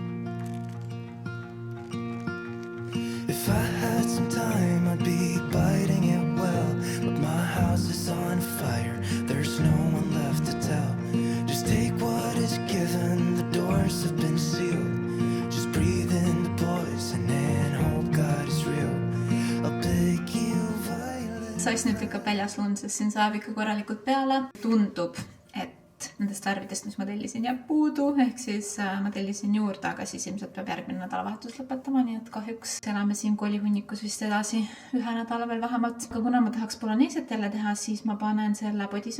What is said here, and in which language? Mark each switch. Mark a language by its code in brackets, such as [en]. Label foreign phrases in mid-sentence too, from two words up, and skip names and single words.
[en] If I had some time, I'd be biting it well. But my house is on fire, there's no one left to tell. Just take what is given, the doors have been sealed. Just breathe in the poison and hope God is real. I'll pick you violet. [et] Sais nüüd lükkab väljas lund, sest siin saab ikka korralikult peale. Tundub, et nendest värvidest, mis ma tellisin, jääb puudu. Ehk siis ma tellisin juurde, aga siis ilmselt peab järgmine nädalavahetus lõpetama. Nii et kahjuks elame siin kolihunnikus vist edasi 1 nädala veel vähemalt. Aga kuna ma tahaks bolognesiat jälle teha, siis ma panen selle podisema.